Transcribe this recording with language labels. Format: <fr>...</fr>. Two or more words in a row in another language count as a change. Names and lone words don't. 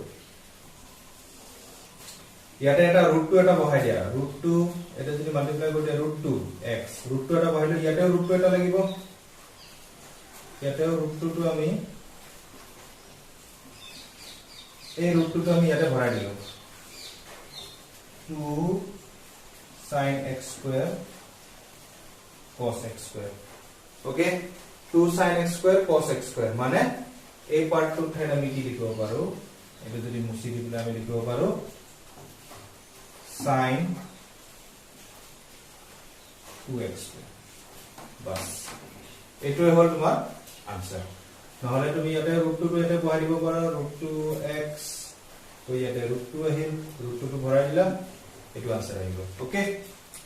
<as>ইয়াতে এটা √2 এটা বহাই দিয়া √2 এটা যদি মাল্টিপ্লাই কৰি দিয়া √2x √2 এটা বহাইলে ইয়াতে √2 এটা লাগিব ইয়াতে ৰুট 2 টো আমি এই ৰুট 2 টো আমি ইয়াতে ভৰাই দিলো 2</as> <en>sin x square cos x square</en> <as>ওকে 2</as> <en>sin x square cos x square</en> <as>মানে এই পার্টটো ঠাইত আমি কি লিখিব পাৰো এটা যদি মুছি দিলে আমি লিখিব পাৰো</as> <en>sin 2x square</en> <as>বাস এটোই হল তোমাৰ আনসার নহলে তুমি ইয়াতে √2 টো ইয়াতে বহাই দিব পাৰা √2x তো ইয়াতে √2 আহিল √2 টো ভৰাই দিলা এটো আনসার আহিব ওকে</as>